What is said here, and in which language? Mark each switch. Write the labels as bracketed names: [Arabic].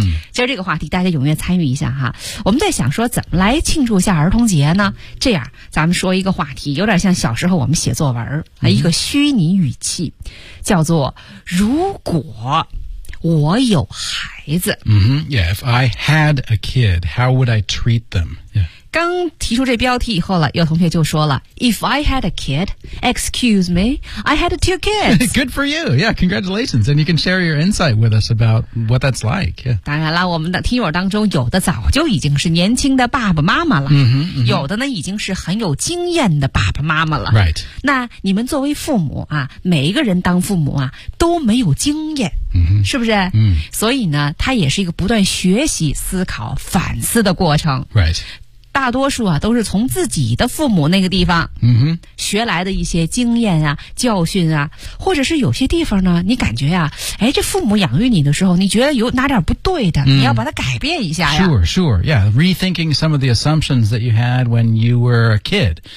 [Chinese] mm-hmm. 今儿这个话题大家踊跃参与一下哈。我们在想说怎么来庆祝一下儿童节呢？这样咱们说一个话题，有点像小时候我们写作文、mm-hmm. 一个虚拟语气，叫做如果我有孩子。嗯、mm-hmm. [English] yeah, if I had a kid, how would I treat them? Yeah. [Chinese] 刚提出这标题以后了，有同学就说了 [English] If I had a kid, excuse me, I had two kids. Good for you. Yeah, congratulations. And you can share your insight with us about what that's like.、Yeah. [Chinese] 当然了，我们的听友当中有的早就已经是年轻的爸爸妈妈了、 mm-hmm, mm-hmm. 有的呢已经是很有经验的爸爸妈妈了。 [English] Right. [Chinese] 那你们作为父母啊，每一个人当父母啊都没有经验、 mm-hmm. 是不是、 mm. 所以呢它也是一个不断学习思考反思的过程。 [English] Right. [Chinese] 大多数啊都是从自己的父母那个地方、嗯、哼学来的一些经验啊教训啊，或者是有些地方呢你感觉啊，哎，这父母养育你的时候你觉得有哪点不对的、嗯、你要把它改变一下呀。 [English] Sure, sure, yeah. Rethinking some of the assumptions that you had when you were a kid.